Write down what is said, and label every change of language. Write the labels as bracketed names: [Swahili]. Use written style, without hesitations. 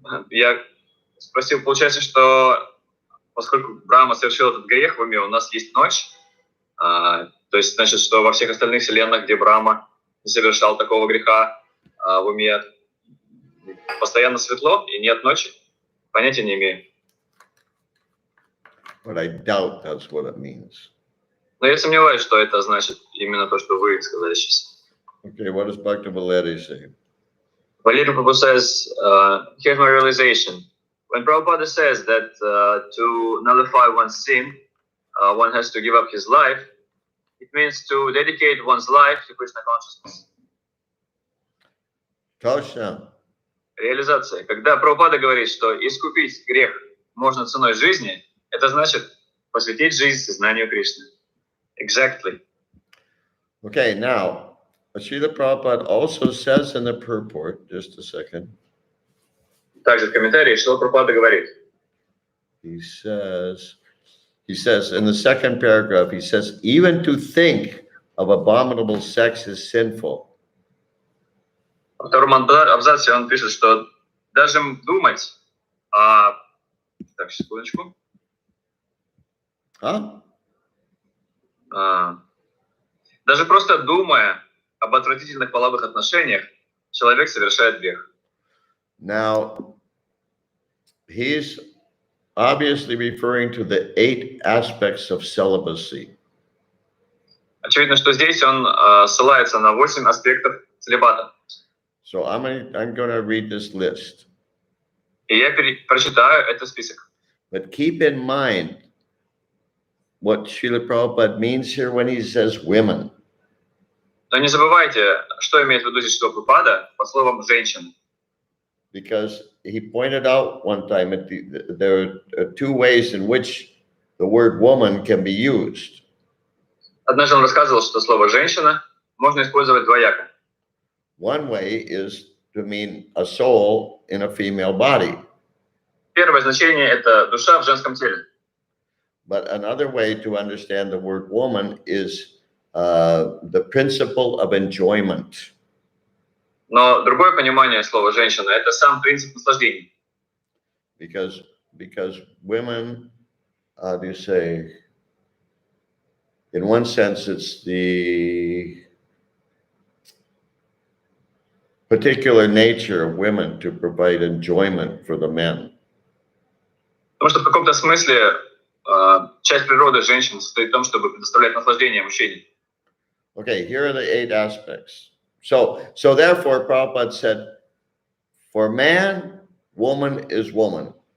[Russian] Я спросил, получается, что поскольку Брахма совершил этот грех в уме, у нас есть ночь, то есть значит, что во всех остальных вселенных, где Брахма не совершал такого греха в уме, постоянно светло и нет ночи? Понятия не имею. [English] But I doubt that's what it means. [Russian] Но я сомневаюсь, что это значит именно то, что вы сказали сейчас. [English] Okay, what does Bhakti Valeri say? Valeri Prabhu says, here's my realization. When Prabhupada says that to nullify one's sin, one has to give up his life, it means to dedicate one's life to Krishna consciousness. [Russian] Точно. Реализация. Когда Прабхупада говорит, что искупить грех можно ценой жизни, это значит посвятить жизнь сознанию Кришны. [English] Exactly. Okay, now, Srila Prabhupada also says in the purport, just a second, [Russian] Также в комментарии Шрила Прабхупада говорит, [English] he says in the second paragraph, he says, even to think of abominable sex is sinful. [Russian] во втором абзаце он пишет, что даже думать о... Так, секундочку. Huh? Даже просто думая об отвратительных половых отношениях, человек совершает грех. [English] Now, he's obviously referring to the 8 aspects of celibacy. [Russian] Очевидно, что здесь он ссылается на 8 аспектов целибата. [English] So I'm going to read this list. [Russian] И я прочитаю этот список. [English] But keep in mind what Srila Prabhupada means here when he says women. [Russian] Но не забывайте, что имеет в виду здесь Шрила Прабхупада под словом «женщина». [English] Because he pointed out one time that there are 2 ways in which the word woman can be used. [Russian] Однажды он рассказывал, что слово «женщина» можно использовать двояко. [English] One way is to mean a soul in a female body. [Russian] Первое значение – это душа в женском теле. [English] But another way to understand the word woman is the principle of enjoyment. [Russian] Но другое понимание слова «женщина» – это сам принцип наслаждения. [English] Because women, how do you say, in one sense, it's the particular nature of women to provide enjoyment for the men. [Russian] Потому что в каком-то смысле часть природы женщин состоит в том, чтобы предоставлять наслаждение мужчине. [English] Okay, here are the 8 aspects. So therefore, Prabhupada said, for man, woman is woman.